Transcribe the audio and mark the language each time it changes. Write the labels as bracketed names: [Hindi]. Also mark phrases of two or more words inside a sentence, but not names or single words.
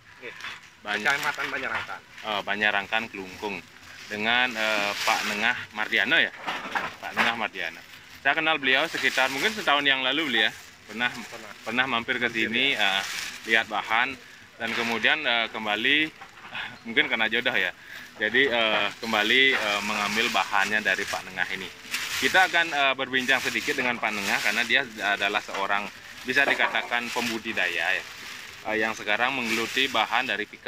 [Indonesian] Kecamatan Banjarangkan. Banjarangkan Kelungkung dengan Pak Nengah Mardiano ya, Pak Nengah Mardiano. Saya kenal beliau sekitar mungkin setahun yang lalu beliau pernah mampir ke sini, lihat bahan dan kemudian kembali mungkin karena jodoh ya. Jadi kembali mengambil bahannya dari Pak Nengah ini. Kita akan berbincang sedikit dengan Pak Nengah karena dia adalah seorang bisa dikatakan pembudidaya ya, yang sekarang menggeluti bahan dari pikes.